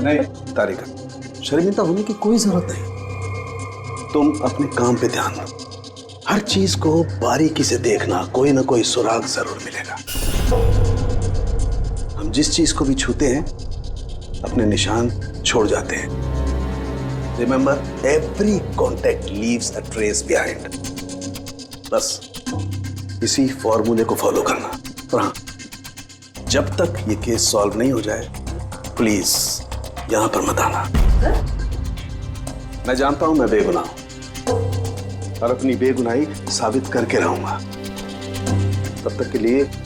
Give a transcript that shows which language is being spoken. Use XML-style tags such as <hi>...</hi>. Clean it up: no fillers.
<hi>नहीं तारिका, शर्मिंदा होने की कोई जरूरत नहीं। तुम अपने काम पे ध्यान दो, हर चीज को बारीकी से देखना, कोई ना कोई सुराग जरूर मिलेगा। हम जिस चीज को भी छूते हैं अपने निशान छोड़ जाते हैं।</hi> <en>Remember, every contact leaves a trace behind.</en> <hi>बस इसी फॉर्मूले को फॉलो करना। और हाँ, जब तक ये केस सॉल्व नहीं हो जाए, प्लीज यहां पर मत आना। मैं जानता हूं मैं बेगुनाह हूं और अपनी बेगुनाही साबित करके रहूंगा। तब तक के लिए</hi>